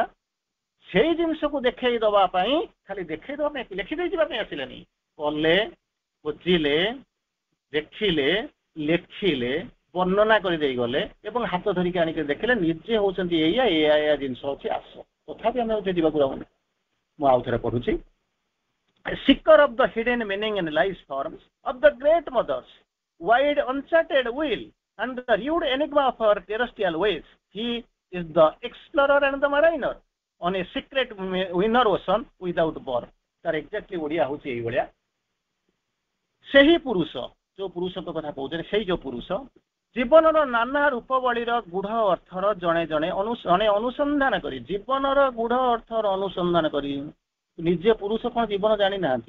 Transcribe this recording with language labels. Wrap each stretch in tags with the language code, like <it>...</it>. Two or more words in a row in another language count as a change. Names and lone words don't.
<or>ସେଇ ଜିନିଷକୁ ଦେଖେଇ ଦେବା ପାଇଁ, ଖାଲି ଦେଖେଇ ଦେବା ପାଇଁ ଲେଖିଦେଇ ଯିବା ପାଇଁ ଆସିଲେନି, କଲେ, ବୁଝିଲେ, ଦେଖିଲେ, ଲେଖିଲେ, ବର୍ଣ୍ଣନା କରିଦେଇ ଗଲେ ଏବଂ ହାତ ଧରିକି ଆଣିକି ଦେଖିଲେ ନିଜେ ହଉଛନ୍ତି ଏଇଆ ଜିନିଷ ଅଛି ଆସ। ତଥାପି ଆମେ ହଉଛି ଯିବାକୁ ଯାଉନି। ମୁଁ ଆଉ ଥରେ ପଢୁଛି।</or> <en>Seeker of the hidden meaning in life's forms of the great mothers, wide uncharted will and the rude enigma of her terrestrial ways, he is the explorer and the mariner on a secret inner ocean without born.</en> <or>ତାର ଏକ୍ଜାକ୍ଟଲି ଓଡିଆ ହଉଛି ଏଇଭଳିଆ। ସେହି ପୁରୁଷ, ଯୋଉ ପୁରୁଷଙ୍କ କଥା କହୁଛନ୍ତି, ସେଇ ଯୋଉ ପୁରୁଷ ଜୀବନର ନାନା ରୂପବଳୀର ଗୂଢ ଅର୍ଥର ଜଣେ ଅନୁସନ୍ଧାନ କରି, ଜୀବନର ଗୂଢ ଅର୍ଥର ଅନୁସନ୍ଧାନ କରି, ନିଜେ ପୁରୁଷ କଣ ଜୀବନ ଜାଣିନାହାନ୍ତି?</or>